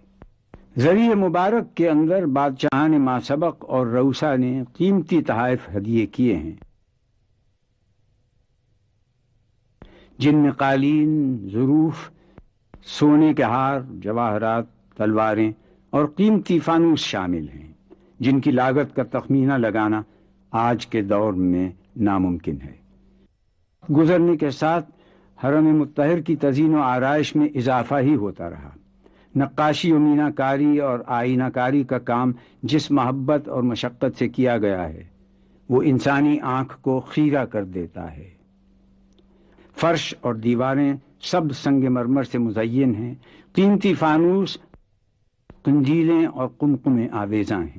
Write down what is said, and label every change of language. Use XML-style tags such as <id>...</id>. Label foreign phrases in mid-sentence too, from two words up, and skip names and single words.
<ur>زریح مبارک کے اندر بادشاہان ماسبق اور روسا نے قیمتی تحائف ہدیے کیے ہیں جن میں قالین، ظروف، سونے کے ہار، جواہرات، تلواریں اور قیمتی فانوس شامل ہیں جن کی لاگت کا تخمینہ لگانا آج کے دور میں ناممکن ہے۔ گزرنے کے ساتھ حرم مطہر کی تزئین و آرائش میں اضافہ ہی ہوتا رہا۔ نقاشی و مینہ کاری اور آئینہ کاری کا کام جس محبت اور مشقت سے کیا گیا ہے وہ انسانی آنکھ کو خیرہ کر دیتا ہے۔ فرش اور دیواریں سب سنگ مرمر سے مزین ہیں، قیمتی فانوس، قندیلیں اور قمقمیں آویزاں ہیں۔</ur>